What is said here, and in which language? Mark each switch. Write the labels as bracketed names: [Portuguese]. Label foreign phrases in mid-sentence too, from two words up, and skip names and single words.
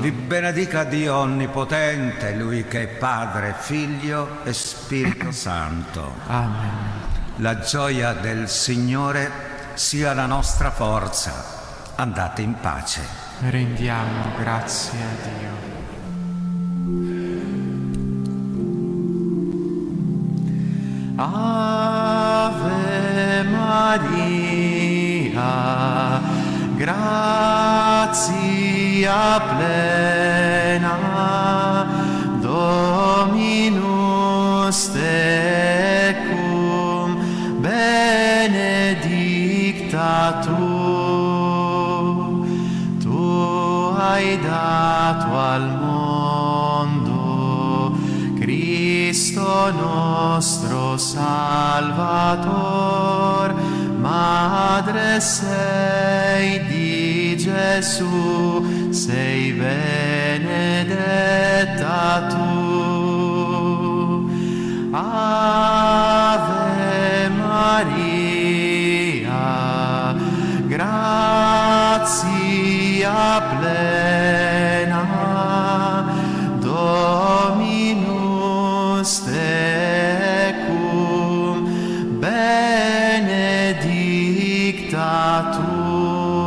[Italian] Vi benedica Dio Onnipotente, Lui che è Padre, Figlio e Spirito Santo. Amen. La gioia del Signore sia la nostra forza. Andate in pace. Rendiamo grazie a Dio. [Latin] Ave Maria, grazia plena, Dominus tecum, benedicta tu. [Italian] Hai dato al mondo Cristo nostro Salvator, Madre sei di Gesù, sei benedetta tu. [Latin] Ave Maria, grazia plena, Dominus tecum, benedicta tu.